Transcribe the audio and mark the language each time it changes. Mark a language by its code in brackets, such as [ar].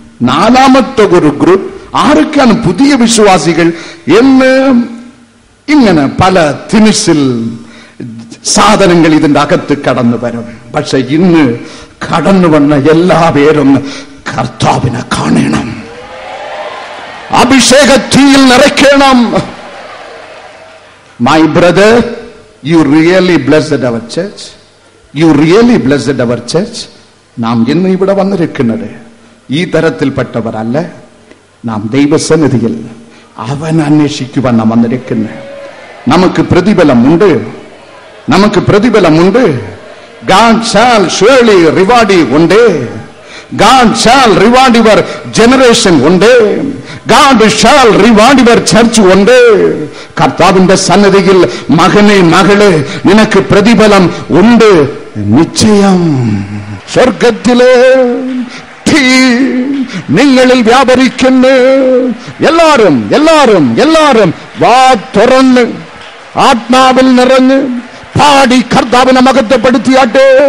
[ml] നാലാമത്തെ ഒരു ഗ്രൂപ്പ് ആരൊക്കെയാണ് പുതിയ വിശ്വാസികൾ എന്ന് ഇങ്ങനെ പല തിനിസിൽ സാധനങ്ങൾ ഇതിന്റെ അകത്ത് കടന്നു വരും. പക്ഷെ ഇന്ന് കടന്നു വന്ന എല്ലാവരും കർത്താവിനെ കാണണം, അഭിഷേക തീയിൽ നിറയ്ക്കണം. [en] My brother, you really blessed our church. You really blessed our church. [ml] നാം ഇന്ന് ഇവിടെ വന്നിരിക്കുന്നത് ഈ തരത്തിൽപ്പെട്ടവരല്ല. നാം ദൈവസന്നിധിയിൽ അവൻ അന്വേഷിക്കുവാൻ നാം വന്നിരിക്കുന്നത്. നമുക്ക് പ്രതിഫലമുണ്ട്, നമുക്ക് പ്രതിഫലമുണ്ട്. [en] God shall surely reward you one day. God shall reward your generation one day. God shall reward your church one day. [ml] കർത്താവിന്റെ സന്നിധിയിൽ മകനെ മകളെ നിനക്ക് പ്രതിഫലം ഉണ്ട് നിശ്ചയം. സ്വർഗത്തിലെ തീ നിങ്ങളിൽ വ്യാപരിക്കുന്നു. എല്ലാരും എല്ലാരും എല്ലാരും വാ തുറന്ന് ആത്മാവിൽ നിറഞ്ഞ് പാടി കർത്താവിനെ മഹത്വപ്പെടുത്തിയാട്ടെ.